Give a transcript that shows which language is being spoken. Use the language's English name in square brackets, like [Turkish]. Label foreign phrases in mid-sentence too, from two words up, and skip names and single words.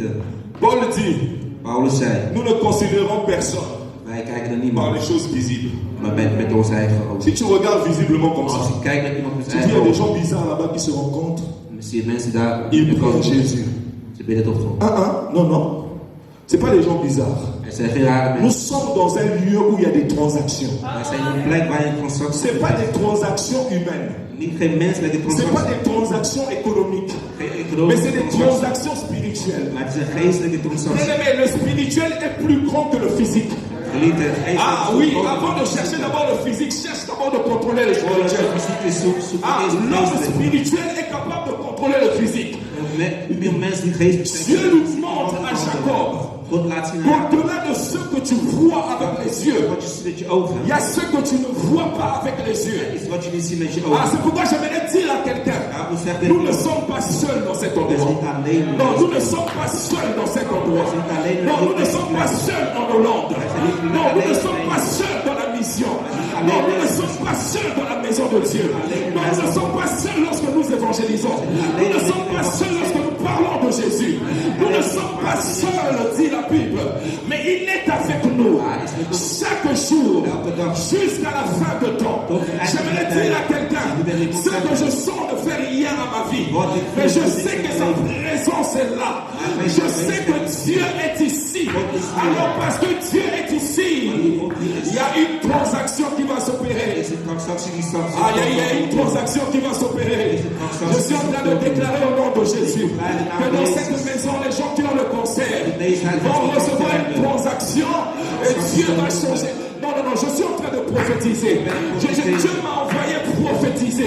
[French] Paul dit, nous ne considérons personne par les choses visibles. Si tu regardes visiblement comme ça, tu dis il y a des gens bizarres là-bas qui se rencontrent. Ils prennent Jésus. Non. C'est pas des gens bizarres. [Dutch] Het zijn geen rare [French] Nous [Dutch] mensen. [French] sommes dans un lieu où il y a des transactions. [Dutch] Wij zijn een plek waar je transacties [French] C'est pas des transactions humaines. [Dutch] Niet geen menselijke [French] C'est pas [Dutch] transacties. [French] des transactions économiques. [Dutch] Geen [French] Mais [Dutch] economische [French] c'est des [Dutch] transacties. [French] transactions spirituelles. [Dutch] Maar het is een geestelijke [French] Bien [Dutch] transactie. [French] aimé, le spirituel est plus grand que le physique. [Dutch] Geliefde, het geestelijke [French] Ah oui, avant de chercher d'abord le physique, cherche d'abord de contrôler le spirituel. Ah, l'homme spirituel est capable de contrôler le physique. [Dutch] Meer mensen die geestelijk zijn. [French] Dieu nous montre à Jacob [Dutch] God laat zien aan [French] qu'au-delà de ce que tu vois avec les yeux, [Dutch] wat je ziet met je ogen. [French] il y a ce que tu ne vois pas avec les yeux. [Dutch] Is wat je niet ziet met je Ah, ogen. [French] c'est pourquoi j'aimerais dire à quelqu'un, [Dutch] Ja, hoe zegt [French] nous ne [Dutch] dit? [French] sommes pas seuls dans cet [Dutch] We zijn [French] endroit. [Dutch] niet alleen. [French] Non, nous ne sommes pas seuls dans cet endroit. Non, nous ne sommes pas seuls en Hollande. Non, nous ne sommes pas seuls dans la mission. Non, nous ne sommes pas seuls dans la maison de Dieu. Non, nous ne sommes pas seuls lorsque nous évangélisons. Nous ne sommes pas seuls lorsque nous parlons de Jésus. Nous ne sommes pas seuls, dit la Bible. Mais il est avec nous chaque jour jusqu'à la fin de temps. J'aimerais dire à quelqu'un, ce que je sens de faire rien à ma vie, mais je sais que sa présence est là. Je sais que Dieu est ici. Alors parce que Dieu est ici, il y a une transaction qui va s'opérer. [Dutch] Is een transactie die straks. [French] Ah, il y a une transaction qui va s'opérer. Je suis en train de déclarer au nom de Jésus que dans cette maison, les gens qui ont le cancer vont recevoir une transaction et Dieu va changer. Non, non, non, je suis en train de prophétiser. Dieu m'a envoyé prophétiser.